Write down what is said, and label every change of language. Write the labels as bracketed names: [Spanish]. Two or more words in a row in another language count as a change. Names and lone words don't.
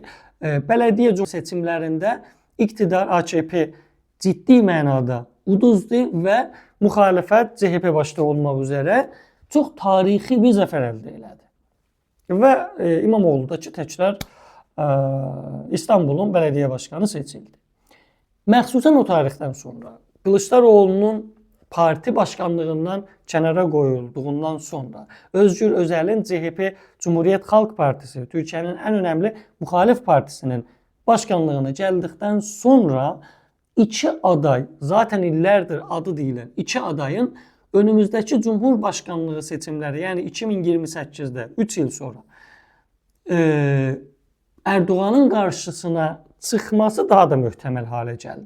[Azerbaijani] Bələdiyyə seçimlərində iqtidar AKP ciddi mənada uduzdu və müxalifət CHP başda olmaq üzrə çox tarixi bir zəfər əldə elədi. Və İmamoğlu da ki, təkrar İstanbulun bələdiyyə başqanı seçildi. Məxsusən o tarixdən sonra Kılıçdaroğlu'nun [Turkish] parti başkanlığından [Azerbaijani] kənara qoyulduğundan sonra Özgür Özel'in [Turkish] CHP Cumhuriyet Halk Partisi, Türkiye'nin en önemli muhalif partisinin başkanlığına geldikten sonra iki aday, zaten illerdir adı deyilen iki adayın önümüzdeki Cumhurbaşkanlığı seçimleri, yani 2028'de 3 yıl sonra Erdoğan'ın karşısına çıkması daha da muhtemel hale geldi.